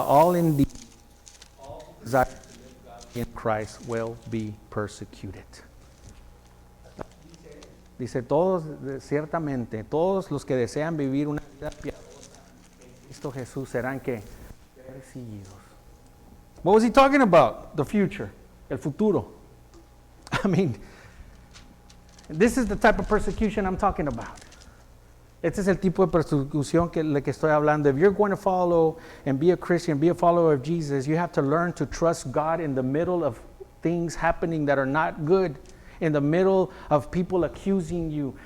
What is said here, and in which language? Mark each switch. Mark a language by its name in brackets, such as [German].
[English] All indeed, all who desire to live godly in Christ will be persecuted. [Spanish] Dice, todos, ciertamente, todos los que desean vivir una vida piadosa en Cristo Jesús serán que perseguidos. [English] What was he talking about? The future, [Spanish] el futuro. [English] I mean, this is the type of persecution I'm talking about. [Spanish] Este es el tipo de persecución le que estoy hablando. [English] If you're going to follow and be a Christian, be a follower of Jesus, you have to learn to trust God in the middle of things happening that are not good, in the middle of people accusing you.